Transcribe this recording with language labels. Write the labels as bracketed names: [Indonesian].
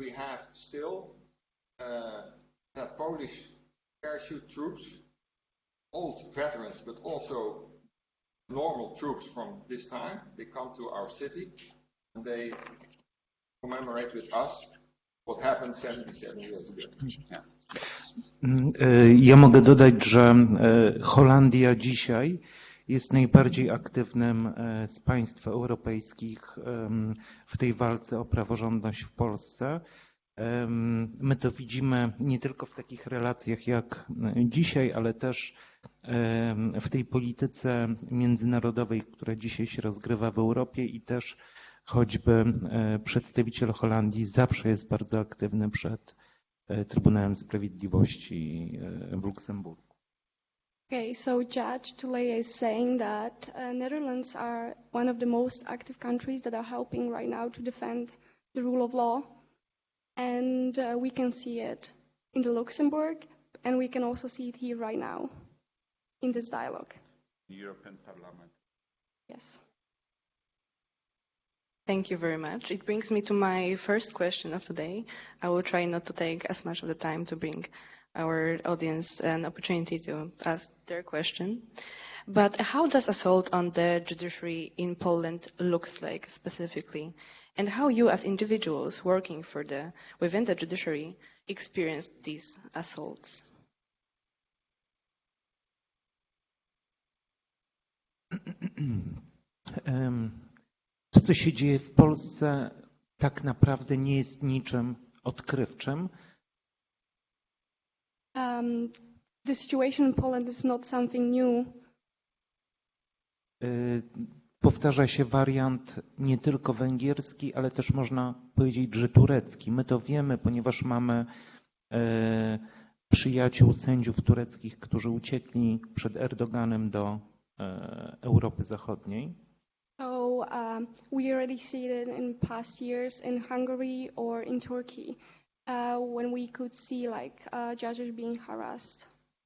[English] we have still that Polish parachute troops, old veterans, but also normal troops from this time. They come to our city. And they commemorate with us what happened 77 years ago. [Polish] Ja mogę dodać, że Holandia dzisiaj jest najbardziej aktywnym z państw europejskich w tej walce o praworządność w Polsce. My to widzimy nie tylko w takich relacjach jak dzisiaj, ale też w tej polityce międzynarodowej, która dzisiaj się rozgrywa w Europie i też choćby przedstawiciel Holandii zawsze jest bardzo aktywny przed Trybunałem Sprawiedliwości w Luksemburgu. [English] Okay, so Judge Tuleya is saying that Netherlands are one of the most active countries that are helping right now to defend the rule of law. And we can see it in the Luxembourg, and we can also see it here right now in this dialogue. European Parliament. Yes. Thank you very much. It brings me to my first question of today. I will try not to take as much of the time to bring our audience an opportunity to ask their question. But how does assault on the judiciary in Poland looks like specifically? And how you as individuals working within the judiciary experienced these assaults? [Polish] To, co się dzieje w Polsce, tak naprawdę nie jest niczym odkrywczym. [English] The situation in Poland is not something new. [Polish] Powtarza się wariant nie tylko węgierski, ale też można powiedzieć, że turecki. My to wiemy, ponieważ mamy przyjaciół sędziów tureckich, którzy uciekli przed Erdoganem do Europy Zachodniej. [English] So we already see it in past years in Hungary or in Turkey when we could see judges being harassed.